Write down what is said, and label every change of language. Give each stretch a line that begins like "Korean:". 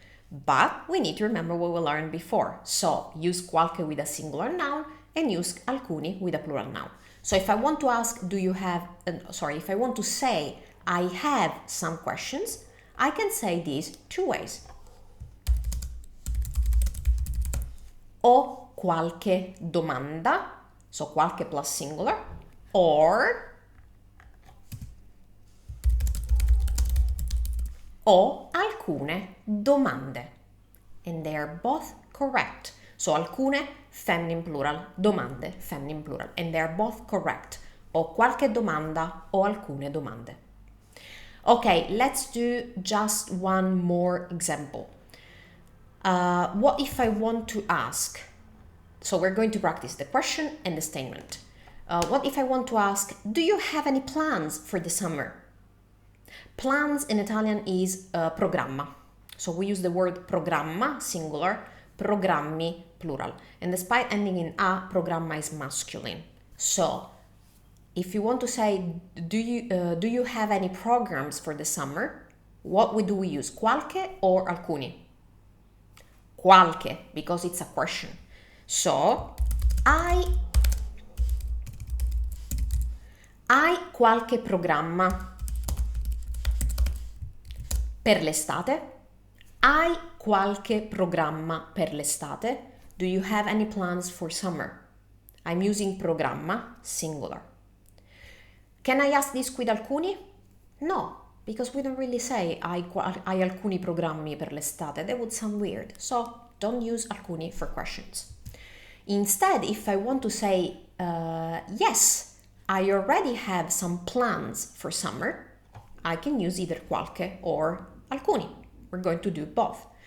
English: But we need to remember what we learned before. So use qualche with a singular noun and use alcuni with a plural noun. So if I want to ask, if I want to say, I have some questions, I can say these two ways.
Italian: Ho qualche domanda,
English: so
Italian: qualche
English: plus singular, or
Italian: ho alcune domande.
English: And they are both correct. So alcune, feminine plural, domande, feminine plural. And they are both correct.
Italian: Ho qualche domanda, ho alcune domande.
English: Okay, let's do just one more example. What if I want to ask? So we're going to practice the question and the statement. What if I want to ask, do you have any plans for the summer? Plans in Italian is programma. So we use the word programma, singular, programmi, plural. And despite ending in a, programma is masculine. So if you want to say, do you have any programs for the summer? What do we use, qualche or alcuni? Qualche, because it's a question.
Italian: So, hai qualche programma per l'estate? Hai qualche programma per l'estate?
English: Do you have any plans for summer? I'm using programma, singular. Can I ask this with alcuni? No, because we don't really say
Italian: hai alcuni programmi per l'estate.
English: That would sound weird. So don't use alcuni for questions. Instead, if I want to say, yes, I already have some plans for summer, I can use either qualche or alcuni. We're going to do both.